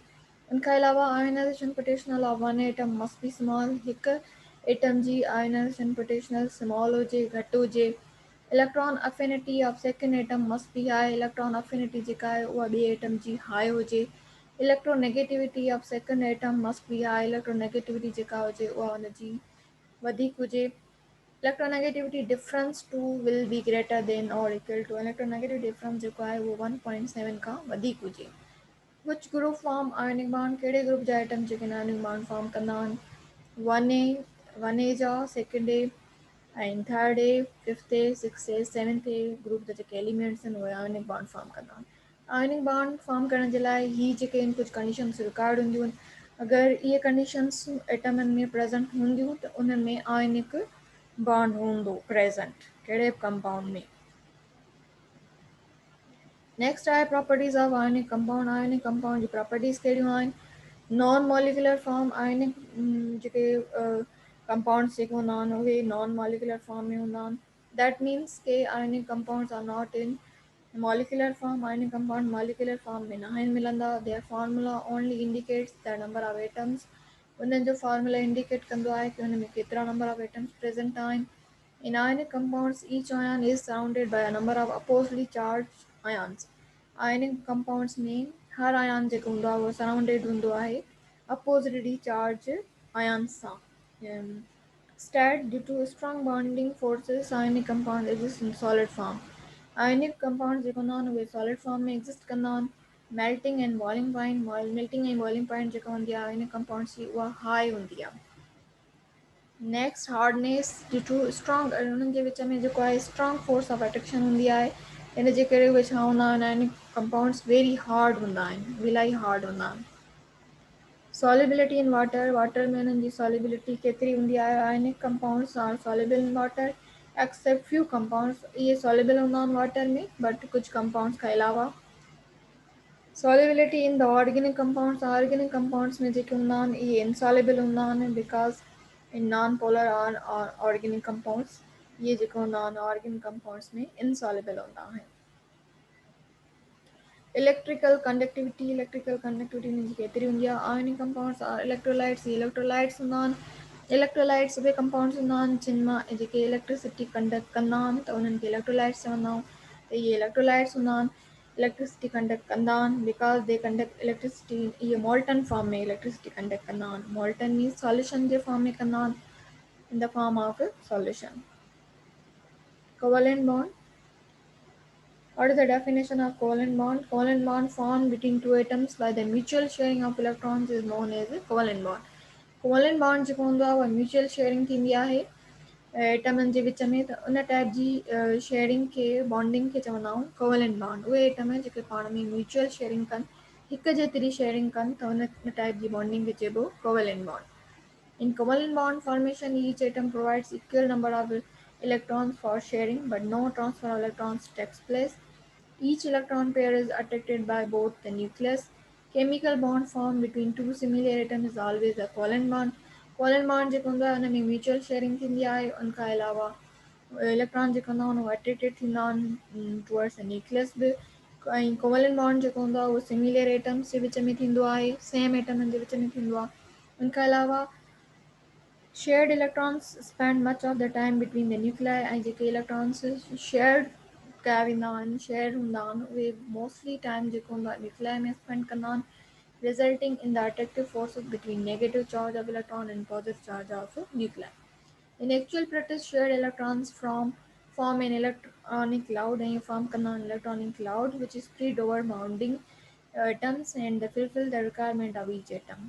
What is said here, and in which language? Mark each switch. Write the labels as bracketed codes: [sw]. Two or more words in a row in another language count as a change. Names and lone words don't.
[sd] उनखां अलावा [en] ionization potential of 1 atom must be small. [sd] हिकु एटम जी [en] ionization potential [sd] स्मॉल हुजे घटि हुजे. [en] electron affinity of second atom must be high. electron affinity [sd] जेका आहे उहा ॿिए एटम जी हाई हुजे. [en] electronegativity of second atom must be high. [sd] इलेक्ट्रोनेगेटिविटी जेका हुजे उहा हुनजी वधीक हुजे. [en] electronegativity difference two will be greater than और equal to. electronegative difference [sd] जेको आहे उहो 1.7 खां वधीक हुजे. [en] Which group form ionic bond? [sd] कहिड़े ग्रुप जा एटम जेके [en] ionic bond form [sd] कंदा आहिनि. 1A जा, सेकेंड ए ऐं थर्ड ए, फिफ्थ ए, सिक्स ए, सेवंथ ए ग्रुप जा जेके एलिमेंट्स आहिनि उहे [en] ionic bond form [sd] कंदा आहिनि. [en] ionic bond form [sd] करण जे लाइ ही जेके आहिनि कुझु [en] conditions record [sd] हूंदियूं आहिनि. अगरि इहे कंडीशंस एटमनि में प्रेज़ेंट हूंदियूं त उन्हनि में [en] ionic bond [sd] हूंदो प्रेज़ेंट कहिड़े बि कंपाउंड में. [en] नेक्स्ट आहे properties of ionic compound. ionic compound [sd] जी प्रॉपर्टीज़ कहिड़ियूं आहिनि. [en] non molecular form. [sd] आयोनिक जेके कंपाउंड्स जेके हूंदा आहिनि उहे [en] non molecular form [sd] में हूंदा आहिनि. [en] that means के ionic compounds are not in molecular form. ionic compound molecular form [sd] में न आहिनि मिलंदा. [en] their formula only indicates the number of atoms. [sd] उन्हनि जो फार्मूला इंडिकेट कंदो आहे कि हुन में केतिरा [en] number of atoms [sd] प्रेज़ेंट आहिनि. [en] In ionic compounds, each ion is surrounded by a number of oppositely charged ions. Ionic compounds [sd] में हर आयन जेको हूंदो आहे उहो सराउंडेड हूंदो आहे [en] oppositely charge ions [sd] सां. [en] Instead, due to strong bonding forces, ionic compound exist in solid form. Ionic compounds [sd] जेको हूंदा आहिनि उहे [en] solid form [sd] में exist कंदा आहिनि. [en] Melting and boiling point. Melting and boiling point [sd] जेका हूंदी आहे [en] ionic compounds [sd] जी उहा high हूंदी आहे. [en] next hardness. due to strong [sd] उन्हनि जे विच में जेको आहे [en] strong force of attraction [sd] हूंदी आहे. इन जे करे उहे छा हूंदा आहिनि [en] ionic compounds very hard [sd] हूंदा आहिनि इलाही हार्ड हूंदा आहिनि. [en] solubility in water. [sd] वाटर में उन्हनि जी सॉलिबिलिटी केतिरी हूंदी आहे. [en] ionic compounds are soluble in water except few compounds. [sd] इहे सॉलिबल हूंदा आहिनि वाटर में बट कुझु कंपाउंड्स खां अलावा. [en] solubility in the organic compounds. organic compounds [sd] में जेके हूंदा आहिनि इहे इनसॉलिबल हूंदा आहिनि [en] because in non polar organic compounds [sd] ये जेके हूंदा आहिनि [en] organic compounds [sd] में इनसॉलिबल हूंदा आहिनि. [en] electrical conductivity. electrical conductivity [sd] में केतिरी हूंदी आहे. [en] ionic compounds are electrolytes. [sd] इलेक्ट्रोलाइट्स हूंदा आहिनि. इलेक्ट्रोलाइट्स उहे कंपाउंड्स हूंदा आहिनि जिन मां जेके [en] electricity conduct [sd] कंदा आहिनि त उन्हनि खे इलेक्ट्रोलाइट्स चवंदा आहियूं. त इहे इलेक्ट्रोलाइट्स हूंदा आहिनि [en] electricity conduct [sd] कंदा आहिनि [en] because they conduct electricity. [sd] इहे [en] molten form [sd] में [en] electricity conduct [sd] कंदा आहिनि. [en] molten means solution [sd] जे फॉर्म में कंदा आहिनि [en] in the form of a solution. Covalent bond. What is the definition of covalent bond? Covalent bond formed between two atoms by the mutual sharing of electrons is known as a covalent bond. Covalent bond [sd] जेको हूंदो आहे उहा [en] mutual sharing [sd] थींदी आहे एटमनि जे विच में. त उन टाइप जी शेयरिंग खे बॉन्डिंग खे चवंदा आहियूं [en] covalent bond. [sd] उहे एटम जेके पाण में [en] mutual sharing [sd] कनि हिक जेतिरी शेयरिंग कनि त उन टाइप जी बॉन्डिंग खे चइबो [en] covalent bond. In covalent bond formation, each atom provides equal number of electrons for sharing, but no transfer of electrons takes place. Each electron pair is attracted by both the nucleus. Chemical bond formed between two similar atoms is always a covalent bond. Covalent bond [sd] जेको हूंदो आहे हुन में [en] mutual sharing [sd] थींदी आहे. उनखां अलावा इलेक्ट्रॉन जेके हूंदा आहिनि उहे अट्रैक्टेड थींदा आहिनि [en] towards the nucleus [sd] बि. ऐं [en] covalent bond [sd] जेको हूंदो आहे उहो [en] similar atoms [sd] जे विच में थींदो आहे. सेम एटमनि जे विच में थींदो आहे. उनखां अलावा [en] shared electrons spend much of the time between the nuclei. [sd] ऐं जेके [en] electrons shared [sd] कया वेंदा आहिनि शेयर हूंदा आहिनि उहे [en] mostly time [sd] जेको हूंदो आहे न्यूक्लियाई में स्पेंड कंदा आहिनि [en] resulting in the attractive forces between negative charge of electron and positive charge of nuclei. In actual practice, shared electrons form an electronic cloud and form an electronic cloud which is spread over bounding atoms and fulfill the requirement of each atom.